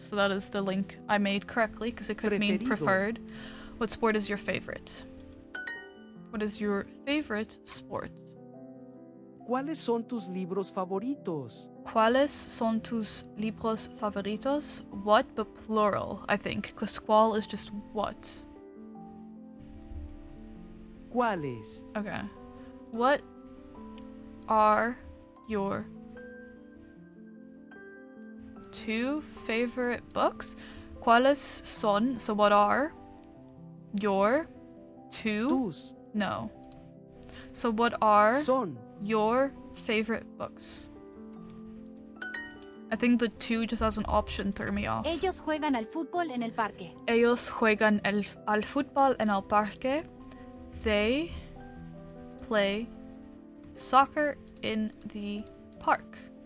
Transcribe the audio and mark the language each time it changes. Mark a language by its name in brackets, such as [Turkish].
[English] So that is the link I made correctly, because it could mean preferred. What sport is your favorite? What is your favorite sport? [Spanish] ¿Cuáles son tus libros favoritos? ¿Cuáles son tus libros favoritos? [English] What, but plural, I think, because cuál is just what. [Spanish] ¿Cuáles? [English] Okay. What are your 2 favorite books? [Spanish] ¿Cuáles son? [English] So what are your 2? [Spanish] Tus. [English] No. So what are [Spanish] Son. [English] your favorite books? I think the 2 just as an option threw me off. [Spanish] Ellos juegan al fútbol en el parque. Ellos juegan al fútbol en el parque. [English] They play soccer in the park.